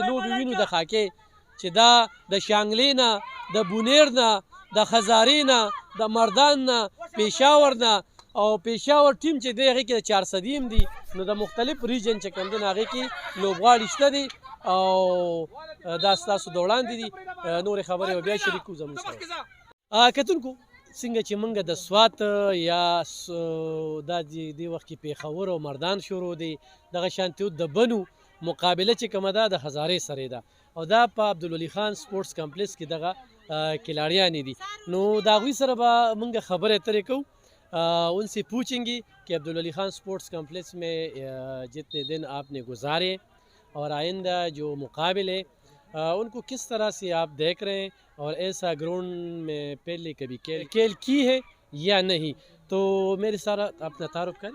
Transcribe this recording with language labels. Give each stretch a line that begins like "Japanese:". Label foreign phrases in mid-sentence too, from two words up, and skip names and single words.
Pashto: لوبې وینو د خاکې چې دا د شانګلې نه د بونیر نه د خزارې نه د مردان نه پېښور نه او پېښور ټیم چې دی هغې کې د 400 هم دي نو د مختلف ریجن چې کوم دی نو هغې کې لوبغاړي شته دي او دا ستاسو د وړاندې دي نورې خبرې به بیا شریکو زموږ سره کتونکو څنګه چې موږ د سوات یا دا دې وخت کې پېښور او مردان شروع دی دغه شانتې د بنو مقابله چې کومه ده د هزارې سره ده او دا په عبدالولي خان سپورټس کمپلیکس کې دغه کھلاڑیان دي نو د هغوی سره به موږ خبرې اترې کوو
Urdu: ان سے پوچھیں گے کہ عبدالولي خان سپورٹس کمپلیکس میں جتنے دن آپ نے گزارے اور آئندہ جو مقابلے ان کو کس طرح سے آپ دیکھ رہے ہیں اور ایسا گراؤنڈ میں پہلے کبھی کھیل کی ہے یا نہیں تو میرے ساتھ اپنا تعارف کریں.